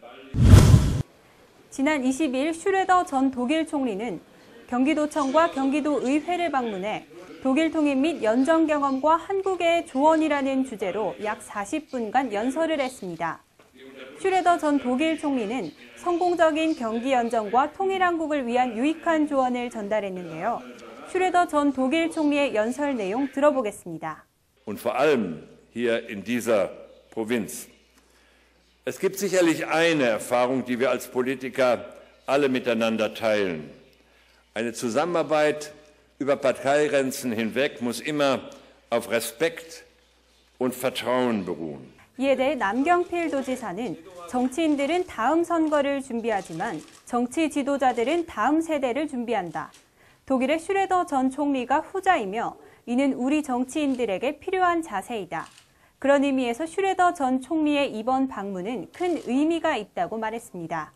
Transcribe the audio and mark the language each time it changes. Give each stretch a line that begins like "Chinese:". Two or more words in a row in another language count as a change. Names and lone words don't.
Korean: 지난 20일 슈레더 전 독일 총리는 경기도청과 경기도의회를 방문해 독일 통일 및 연정 경험과 한국의 조언이라는 주제로 약 40분간 연설을 했습니다. 슈레더 전 독일 총리는 성공적인 경기 연정과 통일한국을 위한 유익한 조언을 전달했는데요. 슈레더 전 독일 총리의 연설 내용 들어보겠습니다.
German: Und vor allem hier in dieser Provinz. Es gibt sicherlich eine Erfahrung, die wir als Politiker alle miteinander teilen. Eine Zusammenarbeit über Parteigrenzen hinweg muss immer auf Respekt und Vertrauen beruhen.
Korean: 이에 대해 남경필 도지사는 정치인들은 다음 선거를 준비하지만 정치 지도자들은 다음 세대를 준비한다. 독일의 슈레더 전 총리가 후자이며 이는 우리 정치인들에게 필요한 자세이다. 그런 의미에서 슈레더 전 총리의 이번 방문은 큰 의미가 있다고 말했습니다.